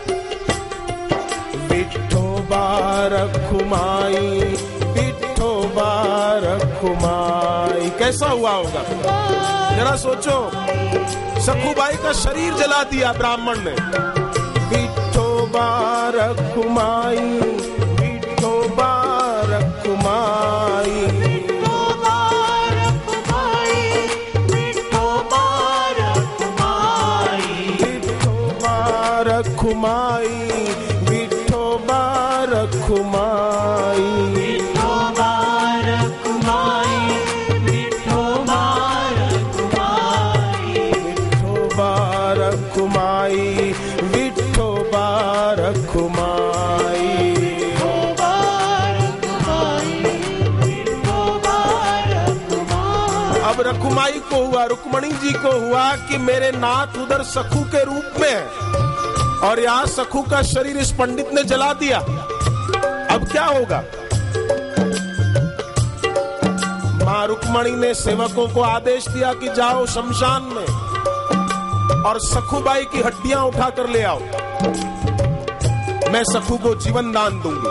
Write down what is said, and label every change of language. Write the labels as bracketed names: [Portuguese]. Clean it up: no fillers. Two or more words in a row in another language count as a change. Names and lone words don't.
[Hindi] विठोबा रखुमाई, विठोबा रखुमाई। कैसा हुआ होगा जरा सोचो, सखुबाई का शरीर जला दिया ब्राह्मण ने। विठोबा रखुमाई, विठोबा रखुमाई, विठोबा रखुमाई, विठोबा रखुमाई, विठोबा रखुमाई, विठोबा रखुमाई, विठोबा रखुमाई, विठोबा रखुमाई, विठोबा रखुमाई, विठोबा रखुमाई। विठोबा रखुमाई, विठोबा रखुमाई। अब रखुमाई को हुआ, रुक्मणी जी को हुआ कि मेरे नाथ उधर सखू के रूप में है और यहाँ सखू का शरीर इस पंडित ने जला दिया। अब क्या होगा? मां रुक्मणी ने सेवकों को आदेश दिया कि जाओ शमशान में और सखुबाई की हड्डियां उठा कर ले आओ, मैं सखू को जीवन दान दूंगी।